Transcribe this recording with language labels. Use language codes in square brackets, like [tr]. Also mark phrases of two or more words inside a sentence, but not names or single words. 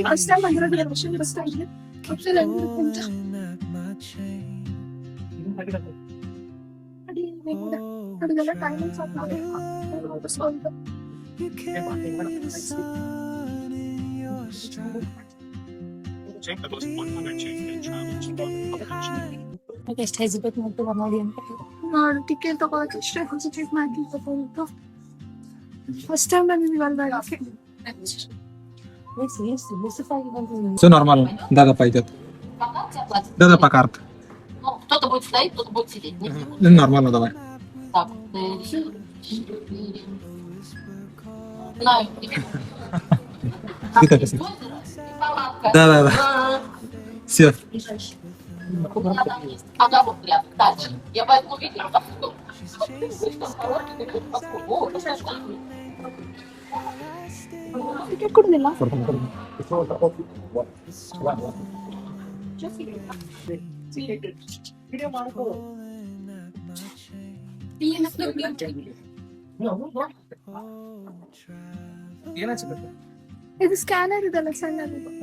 [en] bus stand [kn] ಬಂದಿರೋದು [en] bus stand [kn] ಅದೆಲ್ಲ ಟೈಮಿಂಗ್ ಎಷ್ಟು ಹೆಸಿಟೇಟ್ ಮಾಡ್ತೀವಿ ನೋಡಿ ಅಂತ. ನಾನು ಟಿಕೆಟ್ ತಗೊಳಕ್ಕೆ ಅಷ್ಟೇ ಹೆಸಿಟೇಟ್ ಮಾಡ್ತಿತ್ತು. [en] first time [kn] ಬಂದಿದ್ದೀವಲ್ಲ. [ru] Все нормально. Да, пойдет. Да, по карте. Кто-то будет стоять, кто-то будет сидеть. Ну, нормально, давай. Так, знаю. Да. Все. Ага, вот рядом. Дальше. Я поэтому видела. [kn] ಟಿಕೆಟ್ ಕೊಡಲಿಲ್ಲ. ಇದು ಸ್ಕ್ಯಾನರ್ ಇದಲ್ಲ ಸಣ್ಣದು.